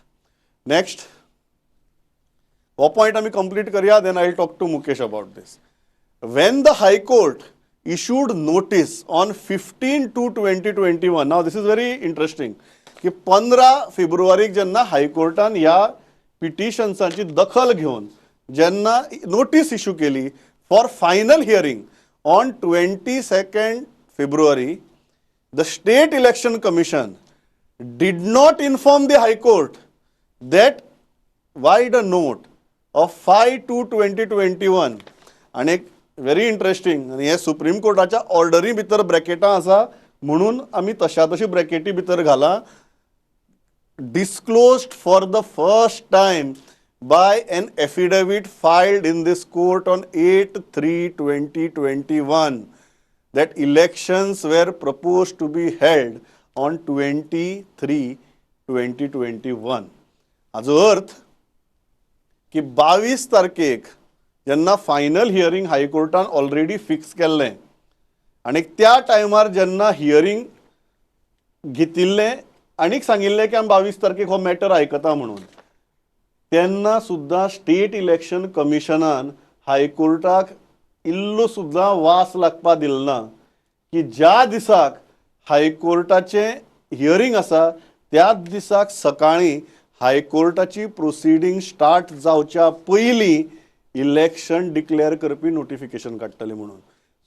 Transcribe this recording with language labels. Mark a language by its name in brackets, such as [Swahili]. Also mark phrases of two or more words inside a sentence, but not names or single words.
[English] Next. One point I will complete kariya, then I will talk to Mukesh about this. When the High Court issued notice on 15/2/2021, now this is very interesting, [Konkani] की 15 फेब्रुवारीक जेन्ना हायकोर्टान ह्या पिटिशन्सांची दखल घेवन जेन्ना नोटीस इश्यू केली [English] for final hearing on 22nd February, the State Election Commission did not inform the High Court that via a note of 5/2/2021. [Konkani] आणि [English] very interesting, [Konkani] आनी हे सुप्रीम कोर्टाच्या ऑर्डरी भितर ब्रॅकेटां आसा म्हणून आमी तशा तशी ब्रॅकेटी भितर घाला. [English] disclosed for the first time by an affidavit filed in this court on 8/3/2021 that elections were proposed to be held on 23/2021. [Konkani] हाचो अर्थ की 22 तारखेक जेन्ना [English] final hearing [Konkani] हायकोर्टान ऑलरेडी फिक्स केल्लें आनी त्या टायमार जेन्ना हियरिंग घेतिल्लें आनीक सांगिल्लें की आमी 22 तारखेक हो मॅटर आयकता म्हणून, तेन्ना सुद्दां स्टेट इलेक्शन कमिशनान हायकोर्टाक इल्लो सुद्दां वास लागपा दिलो ना की ज्या दिसाक हायकोर्टाचें हियरिंग आसा त्याच दिसाक सकाळीं हायकोर्टाची [English] proceeding start [Konkani] जावच्या पयलीं [English] election declare [Konkani] करपी नोटिफिकेशन काडटले म्हणून.